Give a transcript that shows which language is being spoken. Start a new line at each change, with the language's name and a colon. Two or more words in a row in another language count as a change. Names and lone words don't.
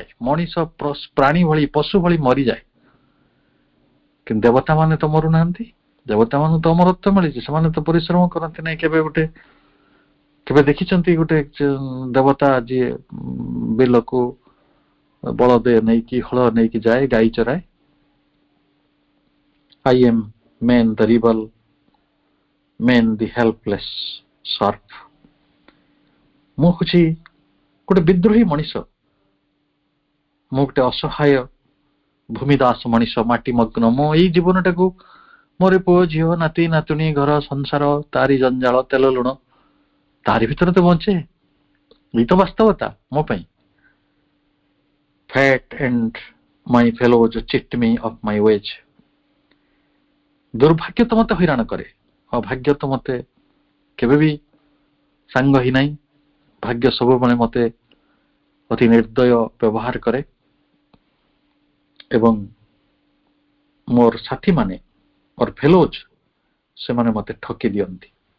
Odia: ମଣିଷ ପ୍ରାଣୀ ଭଳି, ପଶୁ ଭଳି ମରିଯାଏ। କିନ୍ତୁ ଦେବତା ମାନେ ତ ମରୁନାହାନ୍ତି। ଦେବତା ମାନଙ୍କୁ ତ ଅମରତ୍ୱ ମିଳିଛି, ସେମାନେ ତ ପରିଶ୍ରମ କରନ୍ତି ନାହିଁ। କେବେ ଦେଖିଛନ୍ତି ଗୋଟେ ଦେବତା ଯିଏ ବିଲକୁ ବଳଦ ନେଇକି, ହଳ ନେଇକି ଯାଏ, ଗାଈ ଚରାଏ?
English: I am man the rebel, man the helpless serf.
Odia: ମୁଁ ହଉଛି ଗୋଟେ ବିଦ୍ରୋହୀ ମଣିଷ, ମୁଁ ଗୋଟେ ଅସହାୟ ଭୂମିଦାସ ମଣିଷ, ମାଟି ମଗ୍ନ। ମୁଁ ଏଇ ଜୀବନଟାକୁ ମୋର ପୁଅ ଝିଅ, ନାତି ନାତୁଣୀ, ଘର ସଂସାର, ତାରି ଜଞ୍ଜାଳ, ତେଲ ଲୁଣ, ତାରି ଭିତରେ ତ ବଞ୍ଚେ। ଏଇ ତ ବାସ୍ତବତା ମୋ ପାଇଁ।
English: Fate and my fellows cheat me of my wage.
Odia: ଦୁର୍ଭାଗ୍ୟ ତ ମତେ ହଇରାଣ କରେ, ଅଭାଗ୍ୟ ତ ମତେ କେବେ ବି ସାଙ୍ଗ ହିଁ ନାହିଁ। ଭାଗ୍ୟ ସବୁବେଳେ ମତେ ଅତି ନିର୍ଦ୍ଦୟ ବ୍ୟବହାର କରେ ଏବଂ ମୋର ସାଥୀମାନେ, ମୋର ଫେଲୋଜ, ସେମାନେ ମତେ ଠକି ଦିଅନ୍ତି।